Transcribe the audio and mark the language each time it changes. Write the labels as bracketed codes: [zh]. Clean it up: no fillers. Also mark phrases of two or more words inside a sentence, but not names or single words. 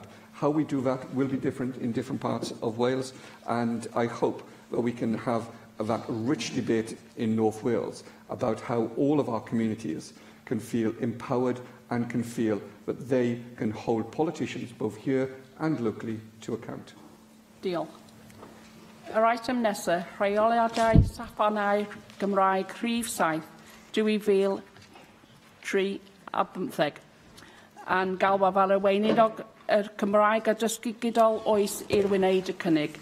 [en] How we do that will be different in different parts of Wales, and I hope that we can have that rich debate in North Wales about how all of our communities can feel empowered and can feel that they can hold politicians, both here and locally, to account. [cy] Diolch. Yr item nesaf, rheoliadau safonau Gymraeg rhif 7, 2013 a 15, a'n galwa fel y weinydd y Cymraeg a dysgu gydol oes i'r wneud y cynnig.